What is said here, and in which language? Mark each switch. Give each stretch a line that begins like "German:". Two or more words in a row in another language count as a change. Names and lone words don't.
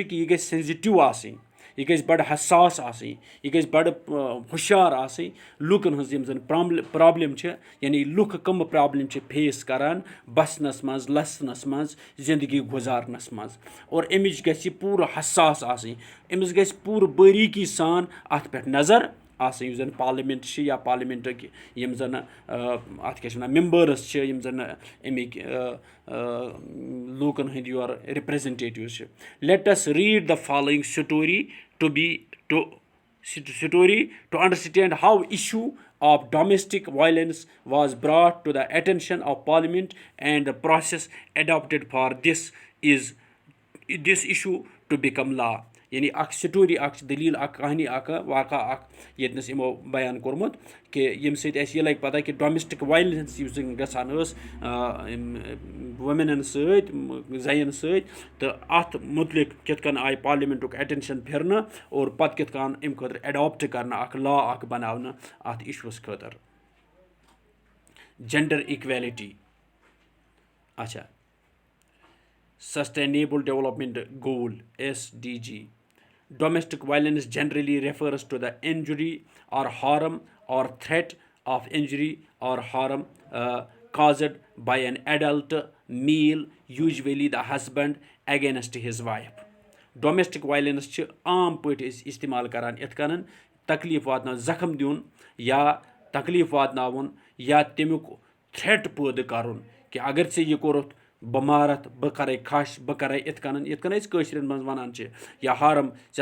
Kashmiri: کہِ یہِ گژھِ سینزِٹِو آسٕنۍ یہِ گژھِ بڑٕ حساس آسٕنۍ یہِ گژھِ بڑٕ ہُشیار آسٕنۍ لُکن ہٕنٛز یِم زن پرابلِم چھِ یعنی لُکھ کٕم پرابلِم چھِ فیس کران بسنس منٛز لسنس منٛز زندگی گُزارنس منٛز اور امِچ گژھِ یہِ پوٗرٕ حساس آسٕنۍ أمِس گژھِ پوٗرٕ باریٖکی سان اَتھ پٮ۪ٹھ نظر آسٕنۍ یُس زن پارلِمنٹ چھِ یا پارلِمنٹٕکۍ یِم زن اَتھ کیاہ چھِ وَنان ممبٲرٕس چھِ یِم زن اَمِکۍ لوٗکن ہٕنٛدۍ یورٕ رِپریزنٹیٹِوز چھِ
English: let us read the following story to understand how issue of domestic violence was brought to the attention of parliament and the process adapted for this issue to become law
Kashmiri: یعنی اکھ سٹوری اکھ چھِ دٔلیٖل اکھ کہانی اکھ واقعہ اکھ ییٚتنس یِمو بیان کوٚرمُت کہِ ییٚمہِ سۭتۍ اَسہِ یہِ لگہِ پتہ کہِ
English: domestic violence
Kashmiri: یُس زن گژھان ٲس وُمینن سۭتۍ زنٮ۪ن سۭتۍ تہٕ اَتھ مُتعلِق کِتھ کٔنۍ آیہِ پارلِمنٹُک ایٹینشن پھِرنہٕ اور پتہٕ کِتھ کٔنۍ اَمہِ خٲطرٕ ایڈاپٹ کرنہٕ اکھ لا اکھ بناونہٕ اَتھ اِشوٗوَس خٲطرٕ
English: gender equality اچھا sustainable development goal SDG domestic violence generally refers to the injury or harm or threat of injury or harm caused by an adult male usually the husband against his wife domestic violence
Kashmiri: چھِ عام پٲٹھۍ أسۍ استعمال کران یِتھ کٔنۍ تکلیٖف واتناوُن زخم دیُن یا تکلیٖف واتناوُن یا تمیُک تھرٛیٹ پٲدٕ کرُن کہِ اگر ژےٚ یہِ کوٚرُتھ بہٕ مارتھ بہٕ کرے کھش بہٕ کرے یِتھ کٔنۍ أسۍ کٲشرٮ۪ن منٛز وَنان چھِ یا ہارم ژےٚ